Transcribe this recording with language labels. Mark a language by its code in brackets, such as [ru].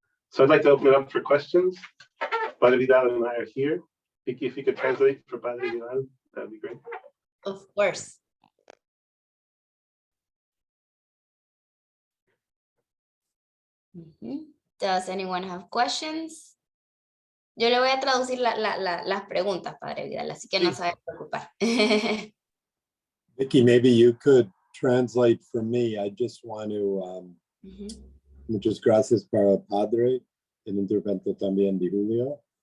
[en] So I'd like to open it up for questions. Father Vidal and I are here. Vicky, if you could translate for Padre Vidal, that'd be great. Of course. Does anyone have questions? [es] Yo le voy a traducir las preguntas, Padre Vidal, así que no se vaya a preocupar. [en] Vicky, maybe you could translate for me. I just want to, [es] muchas gracias para Padre, el intervento también de Julio.